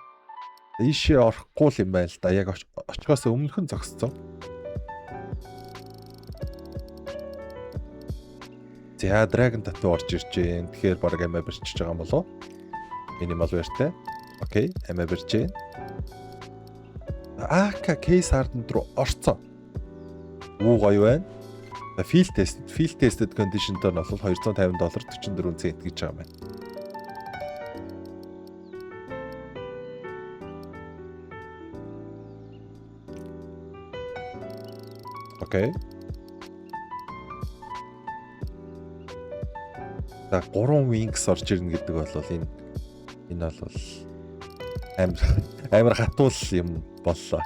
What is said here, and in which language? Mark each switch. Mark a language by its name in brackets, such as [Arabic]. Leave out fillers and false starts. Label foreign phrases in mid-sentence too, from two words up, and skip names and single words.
[Mongolian] Ийшээ орохгүй юм байна л да. Яг очихоос өмнөх нь зогссон. За Dragon Tattoo орж ирж байна. Тэгэхээр баг амиа барьчихж байгаа юм болов уу? [English] Minimal wear- [Mongolian] тэй. Окей, амиа барьж байна. AK case hardand руу орцсон. Гоё байна. За [English] field tested condition [Mongolian] дээр нь бол $250 44 цент гэж байгаа юм байна. Окей. За 3 wings орж ирнэ гэдэг бол энэ бол амар хатуул юм боллоо.